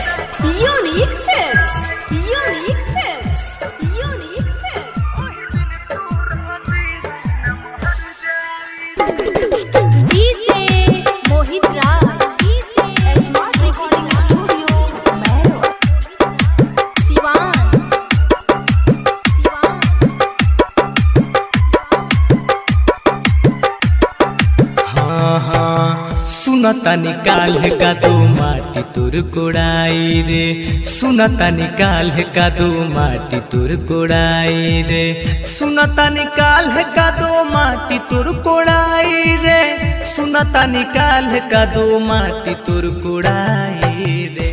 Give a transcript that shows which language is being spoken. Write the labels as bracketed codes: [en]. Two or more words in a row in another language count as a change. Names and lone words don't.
[en] Unique Films. Unique Films. Unique Films. DJ Mohit Raj. DJ Smart Recording Studio, Mehro. Siwan. [bho] सुनता निकाल का दो माटी तुर कोड़ाई रे, सुनता निकाल का दो माटी तुर कोड़ाई रे, सुनता निकाल का दो माटी तुर कोड़ाई रे, सुनता निकाल का दो माटी तुर कोड़ाई रे।